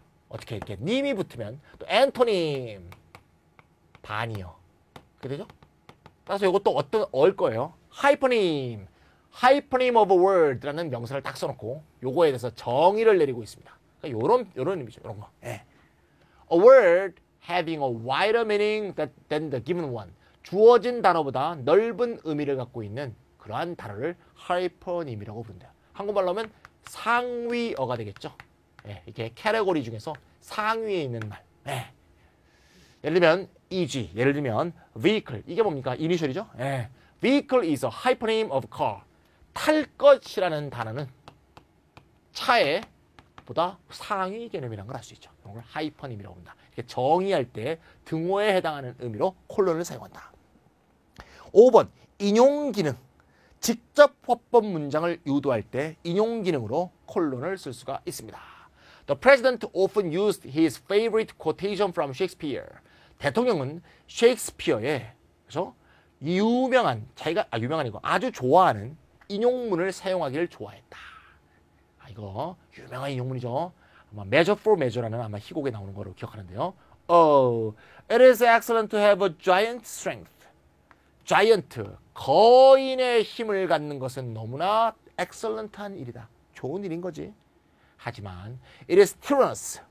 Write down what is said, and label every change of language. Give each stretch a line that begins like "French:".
Korean: 어떻게 이렇게 님이 붙으면 또 앤토님, 반이어. 그게 되죠? 따라서 이것도 어떤 어일 거예요. 하이퍼님, 하이퍼님 of a word라는 명사를 딱 써놓고 요거에 대해서 정의를 내리고 있습니다. 그러니까 요런 의미죠. 요런 거. 예.
English: A word having a wider meaning than the given one.
Korean: 주어진 단어보다 넓은 의미를 갖고 있는 그러한 단어를 하이퍼님이라고 부른대요. 한국말로 하면 상위어가 되겠죠. 예, 이게 캐테고리 중에서 상위에 있는 말. 예. 예를 들면 EG, 예를 들면 vehicle, 이게 뭡니까? 이니셜이죠. 예.
English: Vehicle is a hypernym of car.
Korean: 탈 것이라는 단어는 차에 보다 상위 개념이라는 걸 알 수 있죠. 이걸 하이퍼님이라고 합니다. 이렇게 정의할 때 등호에 해당하는 의미로 콜론을 사용한다. 5번, 인용 기능. 직접 화법 문장을 유도할 때 인용 기능으로 콜론을 쓸 수가 있습니다.
English: The president often used his favorite quotation from Shakespeare.
Korean: 대통령은 셰익스피어의 그래서 유명한 자기가 유명한이고 아주 좋아하는 인용문을 사용하기를 좋아했다. 이거 유명한 인용문이죠. 아마 Measure for Measure라는 아마 희곡에 나오는 거로 기억하는데요.
English: Oh, it is excellent to have a giant strength.
Korean: giant, 거인의 힘을 갖는 것은 너무나 excellent한 일이다. 좋은 일인 거지.
English: 하지만 it is tyrannous.